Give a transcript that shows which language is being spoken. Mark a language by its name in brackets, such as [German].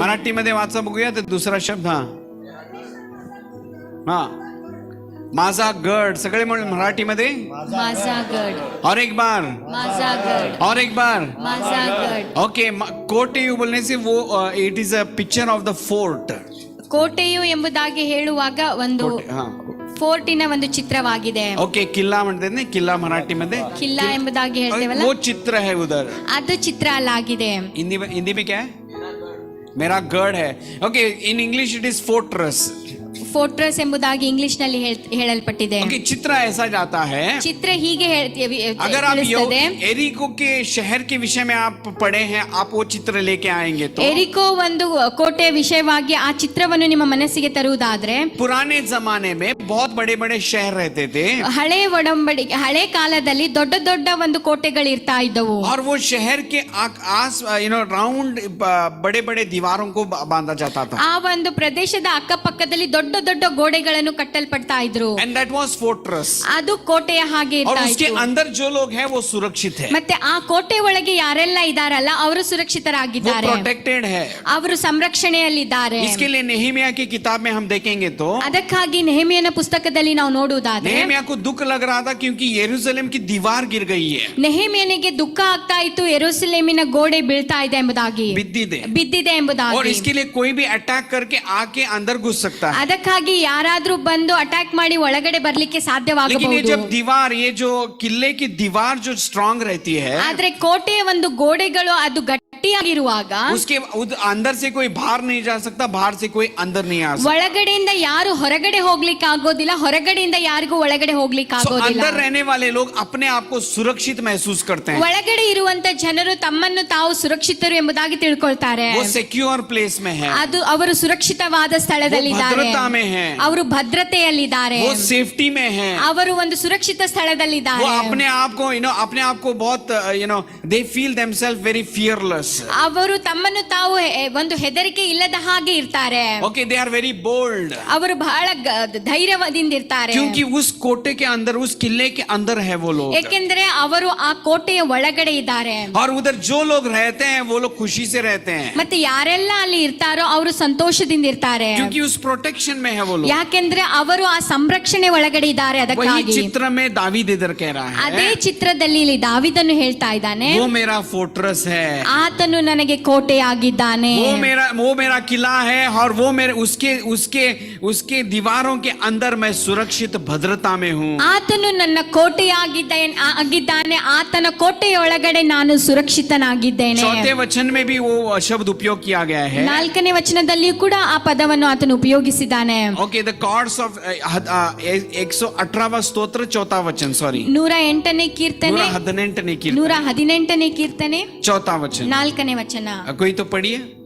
[Marathi] मराठी मध्ये वाचा बघूया तर दूसरा शब्द हा माझा गड, सगळे म्हणून मराठी मध्ये माझा गड, [Hindi] और एक बार [Marathi] माझा गड, [Hindi] और एक बार [Marathi] माझा गड। [Hindi] ओके, कोटेयु बोलने से वो [English] It is a picture of the fort. [Kannada] ಕೋಟೆಯು ಎಂಬುದಾಗಿ ಹೇಳುವಾಗ ಒಂದು [Hindi] हाँ [Kannada] ಫೋರ್ಟಿನ ಒಂದು ಚಿತ್ರವಾಗಿದೆ। [Marathi] ओके, किल्ला म्हणते ना, किल्ला मराठी मध्ये [Kannada] ಕಿಲ್ಲಾ ಎಂಬುದಾಗಿ ಹೇಳ್ತೇವಲ್ಲ, [Hindi] वो चित्र है उधर। [Kannada] ಅದು ಚಿತ್ರ ಅಲ್ಲಾಗಿದೆ। [Hindi] हिंदी में क्या है? मेरा गढ़ है। Okay, [English] In English it is fortress. [Kannada] Fortress ಎಂಬುದಾಗಿ ಇಂಗ್ಲಿಷ್ ನಲ್ಲಿ ಹೇಳಲ್ಪಟ್ಟಿದೆ। [Hindi] ओके, चित्र ऐसा जाता है, [Kannada] ಚಿತ್ರ ಹೀಗೆ [Hindi] अगर आप [Kannada] ತಿಳಿಸ್ತದೆ। [Hindi] एरिको के शहर के विषय में आप पढ़े हैं, आप वो चित्र लेके आएंगे तो [Kannada] ಎರಿಕೋ ಒಂದು ಕೋಟೆಯ ವಿಷಯವಾಗಿ ಆ ಚಿತ್ರವನ್ನು ನಿಮ್ಮ ಮನಸ್ಸಿಗೆ ತರುವುದಾದ್ರೆ, [Hindi] पुराने जमाने में बहुत बड़े बड़े शहर रहते थे, [Kannada] ಹಳೆ ಒಡಂಬಡಿಕೆ, ಹಳೆ ಕಾಲದಲ್ಲಿ ದೊಡ್ಡ ದೊಡ್ಡ ಒಂದು ಕೋಟೆಗಳು ಇರ್ತಾ ಇದ್ದವು। [Hindi] और वो शहर के आस राउंड बड़े बड़े दीवारों को बांधा जाता था, [Kannada] ಆ ಒಂದು ಪ್ರದೇಶದ ಅಕ್ಕಪಕ್ಕದಲ್ಲಿ ದೊಡ್ಡ ದೊಡ್ಡ ಗೋಡೆಗಳನ್ನು ಕಟ್ಟಲ್ಪಡ್ತಾ ಇದ್ರು। [English] and that was fortress। [Kannada] ಅದು ಕೋಟೆಯ ಹಾಗೆ [Hindi] और [Kannada] ಇರ್ತಾ [Hindi] उसके [Kannada] ಇತ್ತು। [Hindi] अंदर जो लोग हैं वो सुरक्षित है, [Kannada] ಮತ್ತೆ ಆ ಕೋಟೆ ಒಳಗೆ ಯಾರೆಲ್ಲ ಇದಾರಲ್ಲ ಅವರು [Hindi] वो [Kannada] ಸುರಕ್ಷಿತರಾಗಿದ್ದಾರೆ, [Hindi] प्रोटेक्टेड है। [Kannada] ಅವರು ಸಂರಕ್ಷಣೆಯಲ್ಲಿದ್ದಾರೆ। [Hindi] इसके लिए नेहमिया की किताब में हम देखेंगे तो [Kannada] ಅದಕ್ಕಾಗಿ ನೆಹೆಮೀಯನ ಪುಸ್ತಕದಲ್ಲಿ ನಾವು ನೋಡುವುದಾದ್ರೆ, [Hindi] नेहमिया को दुख लग रहा था क्योंकि यरूशलेम की दीवार गिर गई है, [Kannada] ನೆಹೆಮೀಯನಿಗೆ ದುಃಖ ಆಗ್ತಾ ಇತ್ತು, ಯೆರೂಸಲೇಮಿನ ಗೋಡೆ ಬೀಳ್ತಾ ಇದೆ ಎಂಬುದಾಗಿ, ಬಿದ್ದಿದೆ [Hindi] और [Kannada] ಎಂಬುದಾಗಿ। [Hindi] इसके लिए कोई भी अटैक करके आके अंदर घुस सकता है, [Kannada] ಅದಕ್ಕಾಗಿ ಯಾರಾದ್ರೂ ಬಂದು ಅಟ್ಯಾಕ್ ಮಾಡಿ ಒಳಗಡೆ ಬರ್ಲಿಕ್ಕೆ [Hindi] लेकिन ये [Kannada] ಸಾಧ್ಯವಾಗಬಹುದು। [Hindi] जब दीवार, ये जो किले की दीवार जो स्ट्रांग रहती है, [Kannada] ಆದ್ರೆ ಕೋಟೆಯ ಒಂದು ಗೋಡೆಗಳು ಅದು ಗಟ್ಟಿಯಾಗಿರುವಾಗ [Hindi] उसके अंदर से कोई बाहर नहीं जा सकता, बाहर से कोई अंदर नहीं आ सकता। [Kannada] ಒಳಗಡೆಯಿಂದ ಯಾರು ಹೊರಗಡೆ ಹೋಗ್ಲಿಕ್ಕೆ ಆಗೋದಿಲ್ಲ, ಹೊರಗಡೆಯಿಂದ ಯಾರಿಗೂ ಒಳಗಡೆ ಹೋಗ್ಲಿಕ್ಕೆ [English] So, [Kannada] ಆಗೋದಿಲ್ಲ। [Hindi] अंदर रहने वाले लोग अपने आप को सुरक्षित महसूस करते हैं, [Kannada] ಒಳಗಡೆ ಇರುವಂತ ಜನರು ತಮ್ಮನ್ನು ತಾವು ಸುರಕ್ಷಿತರು ಎಂಬುದಾಗಿ ತಿಳ್ಕೊಳ್ತಾರೆ। [Hindi] वो सिक्योर प्लेस में है, [Kannada] ಅದು ಅವರು ಸುರಕ್ಷಿತವಾದ ಸ್ಥಳದಲ್ಲಿದ್ದಾರೆ, [Hindi] वो भद्रता में है, [Kannada] ಅವರು ಭದ್ರತೆಯಲ್ಲಿದ್ದಾರೆ, [Hindi] वो सेफ्टी में है, [Kannada] ಅವರು ಒಂದು ಸುರಕ್ಷಿತ [Hindi] वो [Kannada] ಸ್ಥಳದಲ್ಲಿದ್ದಾರೆ। [Hindi] अपने आप को अपने आप को बहुत [English] they feel themselves very fearless, [Kannada] ಅವರು ತಮ್ಮನ್ನು ತಾವು ಒಂದು ಹೆದರಿಕೆ ಇಲ್ಲದ ಹಾಗೆ ಇರ್ತಾರೆ। [English] okay, they are very bold, [Kannada] ಅವರು ಬಹಳ ಧೈರ್ಯದಿಂದ ಇರ್ತಾರೆ, [Hindi] क्योंकि उस कोटे के अंदर, उस किले के अंदर है वो लोग, [Kannada] ಏಕೆಂದ್ರೆ ಅವರು ಆ ಕೋಟೆಯ ಒಳಗಡೆ ಇದ್ದಾರೆ। [Hindi] और उधर जो लोग रहते हैं वो लोग खुशी से रहते हैं, [Kannada] ಮತ್ತೆ ಯಾರೆಲ್ಲ ಅಲ್ಲಿ ಇರ್ತಾರೋ ಅವರು ಸಂತೋಷದಿಂದ ಇರ್ತಾರೆ, [Hindi] क्योंकि उस प्रोटेक्शन में है वो लोग। [Kannada] ಯಾಕೆಂದ್ರೆ ಅವರು ಆ ಸಂರಕ್ಷಣೆ ಒಳಗಡೆ ಇದ್ದಾರೆ। [Hindi] वही [Kannada] ಅದಕ್ಕಾಗಿ [Hindi] चित्र में दावीद इधर कह रहा [Kannada] ಅದೇ [Hindi] है, [Kannada] ಚಿತ್ರದಲ್ಲಿ ಇಲ್ಲಿ ದಾವೀದನು ಹೇಳ್ತಾ ಇದ್ದಾನೆ, [Hindi] वो मेरा फोर्ट्रेस है, [Kannada] ಆತನು ನನಗೆ ಕೋಟೆಯಾಗಿದ್ದಾನೆ, [Hindi] वो मेरा किला है, और वो मेरे उसके दीवारों के अंदर मैं सुरक्षित भद्रता में हूँ। [Kannada] ಆತನು ನನ್ನ ಕೋಟೆಯಾಗಿದ್ದಾನೆ, ಆತನ ಕೋಟೆಯ ಒಳಗಡೆ ನಾನು ಸುರಕ್ಷಿತನಾಗಿದ್ದೇನೆ। [Hindi] चौथे वचन में भी वो शब्द उपयोग किया गया है, [Kannada] 4ನೇ ವಚನದಲ್ಲಿಯೂ ಕೂಡ ಆ ಪದವನ್ನು ಆತನು ಉಪಯೋಗಿಸಿದ್ದಾನೆ। [Hindi] ओके, द कॉर्ड्स ऑफ 118वां स्तोत्र 4था वचन, सॉरी [Kannada] 108ನೇ ಕೀರ್ತನೆ, 118ನೇ कीर्तन 118ನೇ ಕೀರ್ತನೆ [Hindi] 4था वचन। [Kannada] 4 4ನೇ ವಚನ. [Hindi] कोई तो पढ़िए.